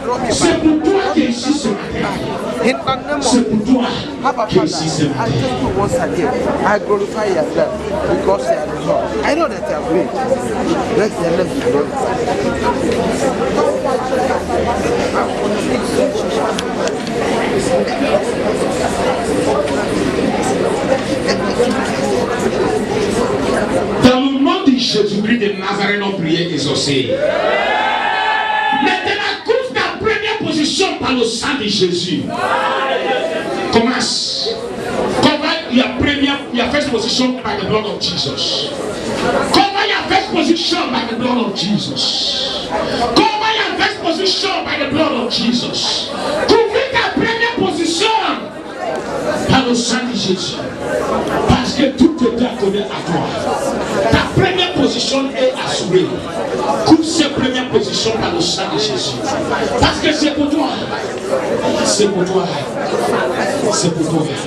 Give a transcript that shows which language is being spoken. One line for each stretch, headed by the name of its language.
French: C'est pour toi qui es ici ce matin. C'est pour toi qui es ici ce matin.
English: I thank you once again. I glorify your name because you are the Lord. I know that you are great. Let your name be glorified.
French: Dans le nom de Jésus-Christ de Nazareth, nos prières exaucées. Maintenant, couvre ta première position par le sang de Jésus. Commence.
English: Cover your first position by the blood of Jesus. Cover your first position by the blood of Jesus. Cover your first position by the blood of Jesus.
French: Couvre ta première position par le sang de Jésus. Parce que tout est accordé à toi. Ta première position est assurée. Coupe cette première position par le sang de Jésus. Parce que c'est pour toi. C'est pour toi. C'est pour toi.